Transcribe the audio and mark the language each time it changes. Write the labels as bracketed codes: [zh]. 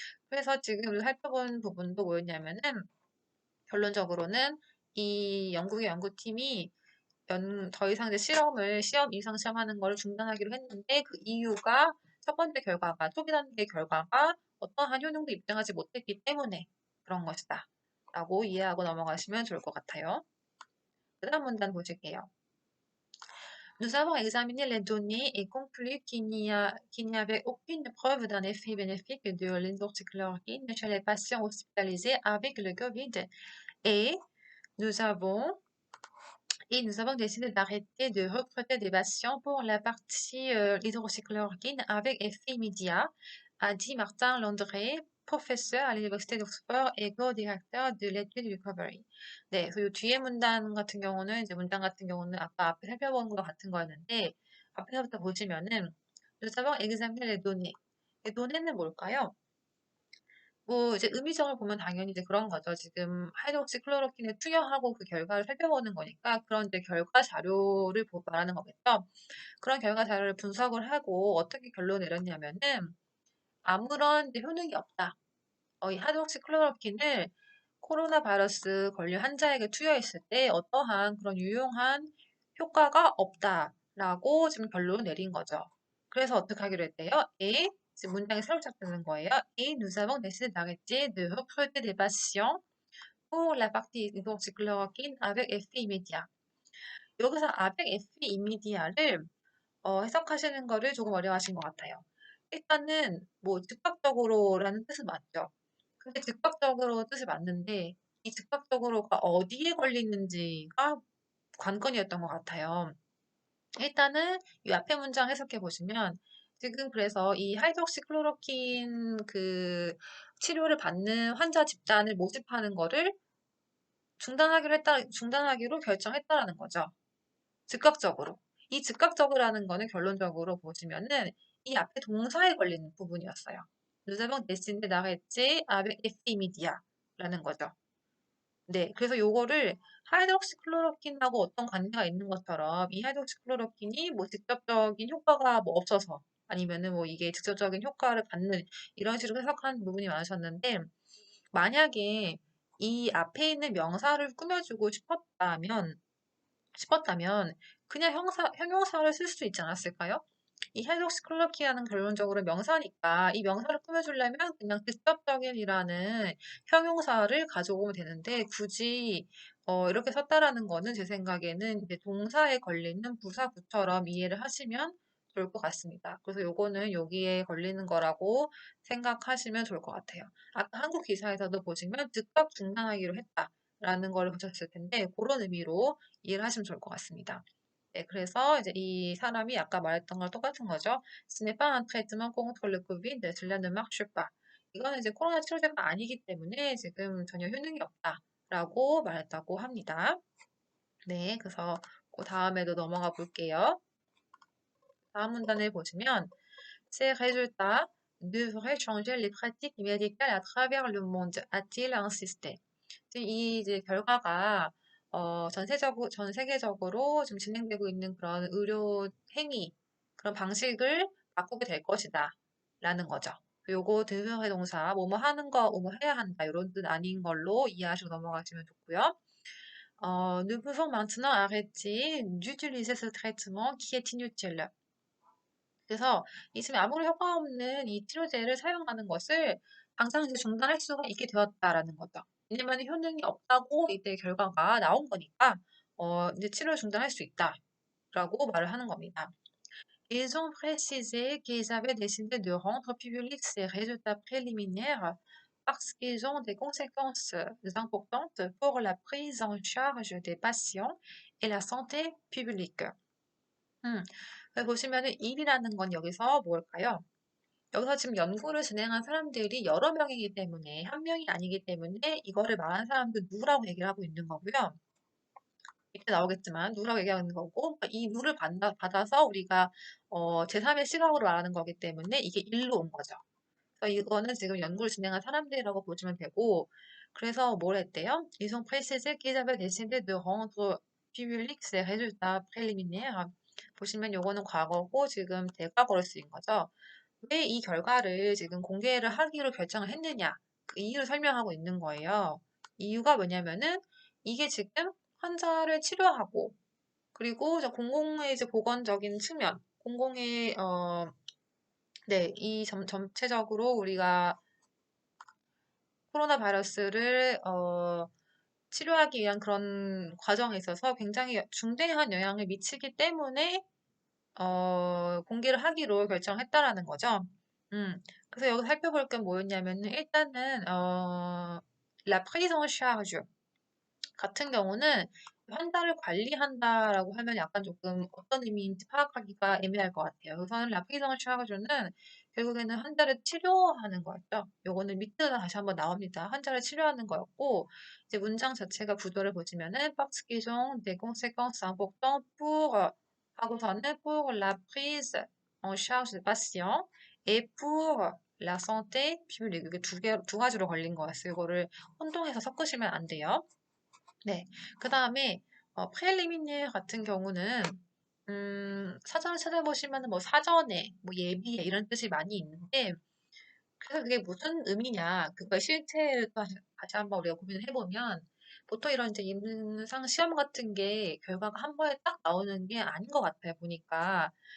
[ko] 그래서 지금 우리가 살펴본 부분도 뭐였냐면은 결론적으로는 이 영국의 연구팀이 더 이상 이제 시험 임상 시험하는 걸 중단하기로 했는데 그 이유가 첫 번째 결과가 초기 단계 결과가 어떠한 효능도 입증하지 못했기 때문에 그런 것이다. 라고 이해하고 넘어가시면 좋을 것 같아요. 그 다음 문단 보실게요. [fr] Nous avons examiné les données et conclu qu'il n'y avait aucune preuve d'un effet bénéfique de l'hydroxychloroquine chez les patients hospitalisés avec le Covid et nous avons nous avons décidé d'arrêter de recruter des patients pour la partie hydroxychloroquine avec effet immédiat, a dit Martin Landré, professeur à l'Université d'Oxford et co-directeur de l'étude Recovery. [ko] 네, 그리고 뒤에 문장 같은 경우는 아까 앞에 살펴본 것 같은 거였는데, 앞에서부터 보시면은, [fr] nous avons examiné les données. [ko] données 는 뭘까요? 뭐 이제 의미적으로 보면 당연히 이제 그런 거죠. 지금 하이드록시클로로킨을 투여하고 그 결과를 살펴보는 거니까 그런 이제 결과 자료를 말하는 거겠죠. 그런 결과 자료를 분석을 하고 어떻게 결론을 내렸냐면은 아무런 이제 효능이 없다. 이 하이드록시클로로킨을 코로나 바이러스 걸린 환자에게 투여했을 때 어떠한 그런 유용한 효과가 없다라고 지금 결론을 내린 거죠. 그래서 어떻게 하기로 했대요? A, 지금 문장이 새로 시작되는 거예요. [fr] Et nous avons décidé d'arrêter de recruter des patients pour la partie hydroxychloroquine avec effet immédiat. [ko] 여기서 [fr] avec effet immédiat [ko] 를 해석하시는 거를 조금 어려워하신 것 같아요. 일단은 뭐 즉각적으로라는 뜻은 맞죠. 근데 즉각적으로 뜻이 맞는데 이 즉각적으로가 어디에 걸리는지가 관건이었던 것 같아요. 일단은 이 앞에 문장 해석해 보시면 지금 그래서 이 하이드록시클로로킨 그 치료를 받는 환자 집단을 모집하는 거를 중단하기로 결정했다라는 거죠. 즉각적으로. 이 즉각적으로라는 거는 결론적으로 보시면은 이 앞에 동사에 걸리는 부분이었어요. [fr] Nous avons décidé d'arrêter avec effet immédiat [ko] 라는 거죠. 네, 그래서 요거를 하이드록시클로로킨하고 어떤 관계가 있는 것처럼 이 하이드록시클로로킨이 뭐 직접적인 효과가 뭐 없어서 아니면은 뭐 이게 직접적인 효과를 갖는 이런 식으로 해석하는 부분이 많으셨는데 만약에 이 앞에 있는 명사를 꾸며주고 싶었다면 그냥 형용사를 쓸 수 있지 않았을까요? 이 헤드록시클로키아는 결론적으로 명사니까 이 명사를 꾸며주려면 그냥 직접적인이라는 형용사를 가져오면 되는데 굳이 이렇게 썼다라는 거는 제 생각에는 이제 동사에 걸리는 부사구처럼 이해를 하시면 좋을 것 같습니다. 그래서 요거는 여기에 걸리는 거라고 생각하시면 좋을 것 같아요. 아까 한국 기사에서도 보시면 즉각 중단하기로 했다라는 걸 보셨을 텐데 그런 의미로 이해를 하시면 좋을 것 같습니다. 네, 그래서 이제 이 사람이 아까 말했던 거랑 똑같은 거죠. [fr] Ce n'est pas un traitement contre le Covid, cela ne marche pas. [ko] 이거는 이제 코로나 치료제가 아니기 때문에 지금 전혀 효능이 없다라고 말했다고 합니다. 네, 그래서 그 다음에도 넘어가 볼게요. 다음 문단을 보시면 [fr] Ces résultats devraient changer les pratiques médicales à travers le monde, a-t-il insisté. [ko] 지금 이 이제 결과가 전 세계적으로 지금 진행되고 있는 그런 의료 행위, 그런 방식을 바꾸게 될 것이다. 라는 거죠. 요거 대명사 동사, 뭐뭐 하는 거, 뭐뭐 해야 한다. 이런 뜻 아닌 걸로 이해하시고 넘어가시면 좋고요. [fr] Nous pouvons maintenant arrêter d'utiliser ce traitement qui est inutile. [ko] 그래서 이 지금 아무리 효과 없는 이 치료제를 사용하는 것을 당장 이제 중단할 수가 있게 되었다라는 거죠. 왜냐면 효능이 없다고 이때 결과가 나온 거니까 이제 치료를 중단할 수 있다라고 말을 하는 겁니다. [fr] Ils ont précisé qu'ils avaient décidé de rendre publics ces résultats préliminaires parce qu'ils ont des conséquences importantes pour la prise en charge des patients et la santé publique. [ko] 여기 보시면은 일이라는 건 여기서 뭘까요? 여기서 지금 연구를 진행한 사람들이 여러 명이기 때문에 한 명이 아니기 때문에 이거를 말한 사람들 누구라고 얘기를 하고 있는 거고요. 이때 나오겠지만 누구라고 얘기하는 거고 이 누를 받아서 우리가 제3의 시각으로 말하는 거기 때문에 이게 일로 온 거죠. 그래서 이거는 지금 연구를 진행한 사람들이라고 보시면 되고 그래서 뭘 했대요? [fr] Ils ont précisé qu'ils avaient décidé de rendre publics ces résultats préliminaires. [ko] 보시면 요거는 과거고 지금 대과거로 쓰인 거죠. 왜 이 결과를 지금 공개를 하기로 결정을 했느냐? 그 이유를 설명하고 있는 거예요. 이유가 뭐냐면은 이게 지금 환자를 치료하고 그리고 공공의 이제 보건적인 측면, 공공의 네, 이 전체적으로 우리가 코로나 바이러스를 치료하기 위한 그런 과정에 있어서 굉장히 중대한 영향을 미치기 때문에 공개를 하기로 결정했다라는 거죠. 그래서 여기 살펴볼 게 뭐였냐면은 일단은 [fr] la prise en charge [ko] 같은 경우는 환자를 관리한다라고 하면 약간 조금 어떤 의미인지 파악하기가 애매할 것 같아요. 우선은 [fr] la prise en charge [ko] 는 결국에는 환자를 치료하는 거였죠. 요거는 밑에서 다시 한번 나옵니다. 환자를 치료하는 거였고 이제 문장 자체가 구조를 보시면은 [fr] parce qu'ils ont des conséquences importantes pour [ko] 하고서는 [fr] pour la prise en charge des patients et pour la santé publique [ko] 이게 두 가지로 걸린 거였어요. 이거를 혼동해서 섞으시면 안 돼요. 네. 그다음에 프렐리미니에 같은 경우는 사전을 찾아보시면은 뭐 사전에 뭐 예비에 이런 뜻이 많이 있는데 그래서 그게 무슨 의미냐 그거의 실체를 또 다시 한번 우리가 고민을 해보면 보통 이런 이제 임상 시험 같은 게 결과가 한 번에 딱 나오는 게 아닌 것 같아요 보니까